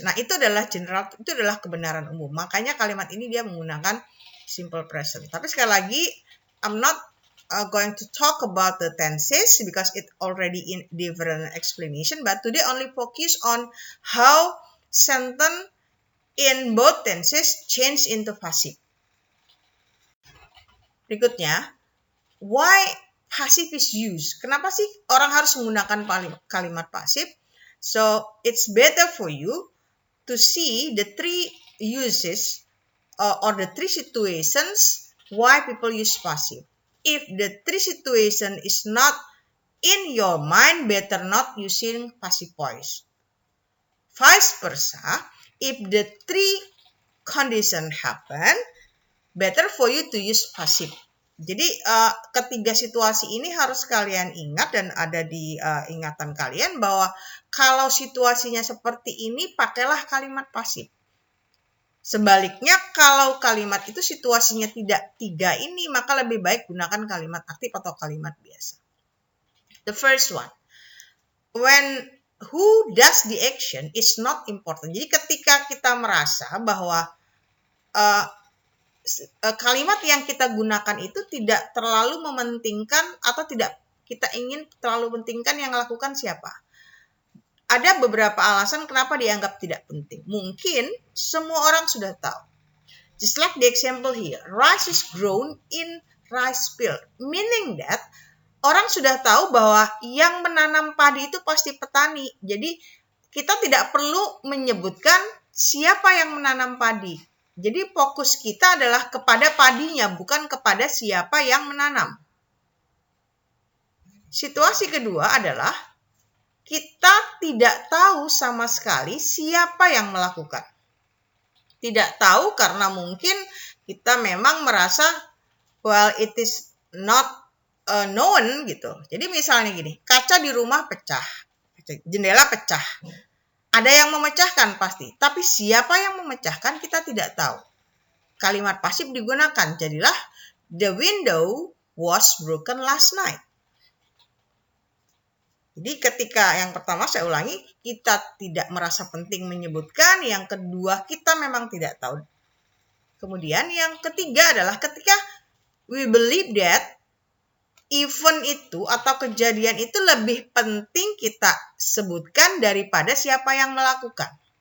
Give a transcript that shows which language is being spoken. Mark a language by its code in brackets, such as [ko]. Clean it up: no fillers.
[id] Nah, itu adalah general, itu adalah kebenaran umum. Makanya kalimat ini dia menggunakan simple present. Tapi sekali lagi, [en] I'm not going to talk about the tenses because it already in different explanation, but today only focus on how sentence in both tenses change into passive. [id] Berikutnya, [en] why passive is used? [id] Kenapa sih orang harus menggunakan kalimat pasif? [en] So it's better for you to see the three uses or the three situations why people use passive. If the three situation is not in your mind, better not using passive voice. Vice versa, if the three condition happen, better for you to use passive. [id] Jadi ketiga situasi ini harus kalian ingat dan ada di ingatan kalian bahwa kalau situasinya seperti ini, pakailah kalimat pasif. Sebaliknya, kalau kalimat itu situasinya tidak tiga ini, maka lebih baik gunakan kalimat aktif atau kalimat biasa. [en] The first one, when who does the action is not important. [id] Jadi ketika kita merasa bahwa kalimat yang kita gunakan itu tidak terlalu mementingkan atau tidak kita ingin terlalu pentingkan yang lakukan siapa. Ada beberapa alasan kenapa dianggap tidak penting. Mungkin semua orang sudah tahu. [en] Just like the example here, rice is grown in rice field. Meaning that [id] orang sudah tahu bahwa yang menanam padi itu pasti petani. Jadi kita tidak perlu menyebutkan siapa yang menanam padi. Jadi fokus kita adalah kepada padinya, bukan kepada siapa yang menanam. Situasi kedua adalah kita tidak tahu sama sekali siapa yang melakukan. Tidak tahu karena mungkin kita memang merasa, [en] well, it is not known [id] gitu. Jadi misalnya gini, kaca di rumah pecah, jendela pecah. Ada yang memecahkan pasti, tapi siapa yang memecahkan kita tidak tahu. Kalimat pasif digunakan, jadilah [en] the window was broken last night. [id] Jadi ketika yang pertama saya ulangi, kita tidak merasa penting menyebutkan. Yang kedua, kita memang tidak tahu. Kemudian yang ketiga adalah ketika [en] we believe that event [id] itu atau kejadian itu lebih penting kita sebutkan daripada siapa yang melakukan.